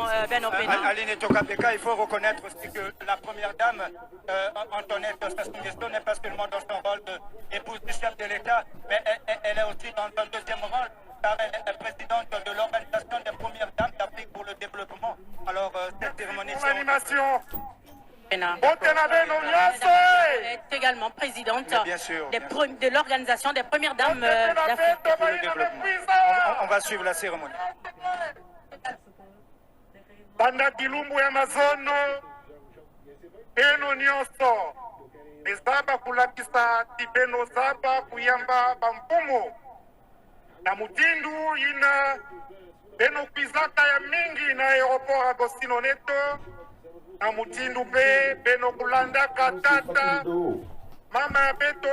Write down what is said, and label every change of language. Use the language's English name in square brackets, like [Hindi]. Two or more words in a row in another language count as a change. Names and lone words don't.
[French] Aline Tokapeka, il faut reconnaître aussi que la première dame, Antoinette Sassou Nguesso, n'est pas seulement dans son rôle d'épouse du chef de l'État, mais elle est aussi dans un deuxième rôle, car elle est présidente de l'Organisation des premières dames d'Afrique pour le développement. Alors, cette cérémonie... Elle est également présidente de l'Organisation des premières dames d'Afrique pour le développement. On va suivre la cérémonie. [Kituba (Democratic Republic of Congo)] Banda kilumbu ya mazono beno nyonso ezaba kulakisa tibeno zaba kuyamba bampumu na mutindu ina beno kwizaka ya mingi na aeroport Agostino Neto na mutindu pe beno kulanda katata mama ya beto